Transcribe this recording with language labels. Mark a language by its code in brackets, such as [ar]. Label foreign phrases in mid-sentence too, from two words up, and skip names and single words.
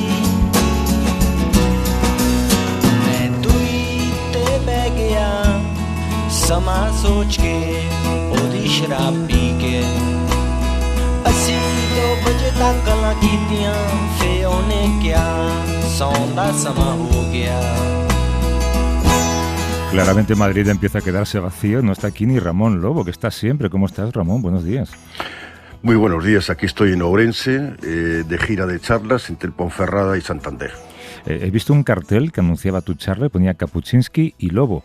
[pa] ਮੈਂ ਦੁਈ ਤੇ ਬਹਿ ਗਿਆ ਸਮਾਂ ਸੋਚ ਕੇ ਓਦੀ ਸ਼ਰਾਬ ਪੀ ਕੇ ਅਸੀਂ 2 ਵਜੇ ਤੱਕ ਗੱਲਾਂ ਕੀਤੀਆਂ ਫੇ ਓਨੇ ਕਿਆ ਸੌਣ ਦਾ ਸਮਾਂ ਹੋ ਗਿਆ. [es] Claramente Madrid empieza a quedarse vacío. No está aquí ni Ramón Lobo, que está siempre. ¿Cómo estás, Ramón? Buenos días. Muy buenos días. Aquí estoy en Ourense, de gira de charlas entre Ponferrada y Santander. He visto un cartel que anunciaba tu charla y ponía Kapuczynski y Lobo.